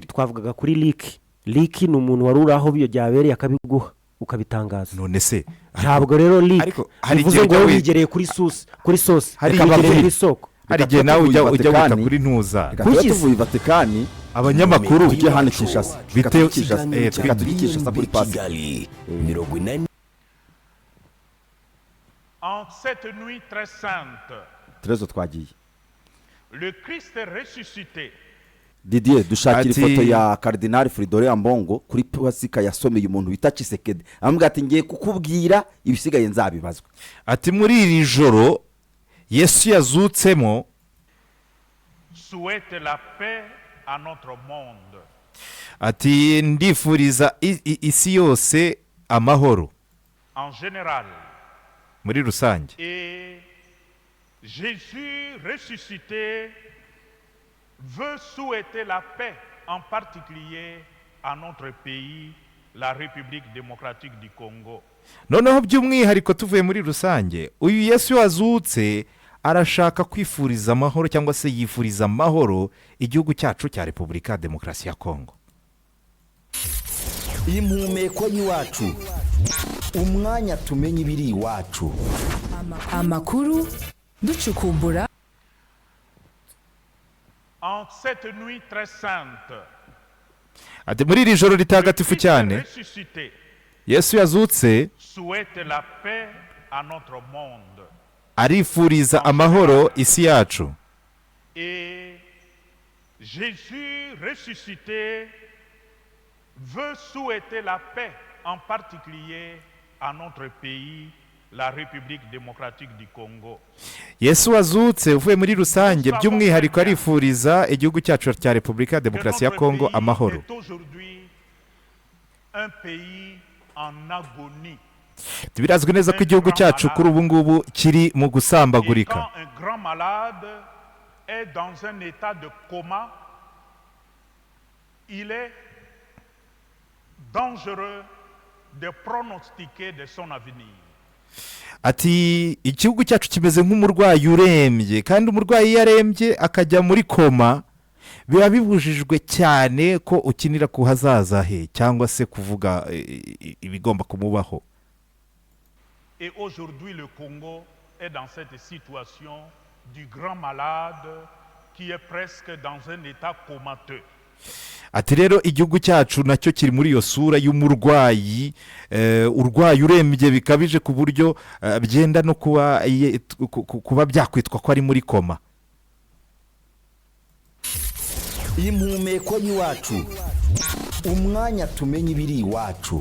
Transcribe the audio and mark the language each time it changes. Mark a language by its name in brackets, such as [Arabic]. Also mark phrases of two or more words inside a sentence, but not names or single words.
[Kinyarwanda] twavugaga kuri liki ni umuntu wari uri aho byabereye akabiguha ukabitangaza none se ntabwo rero liki bivuze ngo wigereye kuri sosi reka kuri isoko hari igihe nawe ujya wita kuri ntuza tuvuye Vatikani abanyamakuru tujye hano Kinshasa bitewe reka tujye Kinshasa kuri pasi [French] En cette nuit très sainte, [Kinyarwanda] Terezo twagiye [French] le Christ est ressuscité. [Kinyarwanda] Didier dushakira ifoto ya Cardinal Fridolin Ambongo kuri pasika yasomeye umuntu bita Tshisekedi amubwira ati ngiye kukubwira ibisigaye nzabibazwa ati muri iri joro Yesu yazutsemo [French] souhaite la paix à notre monde. [Kinyarwanda] ati ndifuriza isi yose amahoro [French] en général [Kinyarwanda] muri rusange [French] et Jésus ressuscité veut souhaiter la paix en particulier à notre pays, la République démocratique du Congo. [Kinyarwanda] noneho by'umwihariko tuvuye muri rusange uyu Yesu wazutse arashaka kwifuriza amahoro cyangwa se yifuriza amahoro igihugu cyacu cya Repubulika ya Demokarasi ya Kongo. Impumeko y'iwacu umwanya tumenye ibiri iwacu amakuru ducukumbura. [French] En cette nuit très sainte, [Kinyarwanda] ati muri iri joro ritagatifu cyane Yesu yazutse [French] souhaite la paix à notre monde. [Kinyarwanda] arifuriza amahoro isi yacu. [French] Et Jésus ressuscité veut souhaiter la paix en particulier à notre pays, la République démocratique du Congo. [Kinyarwanda] Yesu wazutse uvuye muri rusange by'umwihariko arifuriza igihugu cyacu cya Repubulika ya Demokarasi ya Kongo amahoro. [French] Un pays en agonie. [Kinyarwanda] Birazwi neza ko igihugu cyacu kuri ubu ngubu kiri mu gusambagurika. [French] Un grand malade est dans un état de coma. Il est dangereux de pronostiquer de son avenir. [Kinyarwanda] Ati igihugu cyacu kimeze nk'umurwayi urembye kandi umurwayi yarembye akajya muri koma biba bibujijwe cyane ko ukinira ku hazaza he cyangwa se kuvuga ibigomba kumubaho. [French] Et aujourd'hui le Congo est dans cette situation du grand malade qui est presque dans un état comateux. [Kinyarwanda] Ati rero igihugu cyacu nacyo kiri muri iyo sura y'umurwayi urwaye urembye bikabije ku buryo byenda no kuba byakwitwa ko ari muri koma. Impumeko y'iwacu umwanya tumenye ibiri iwacu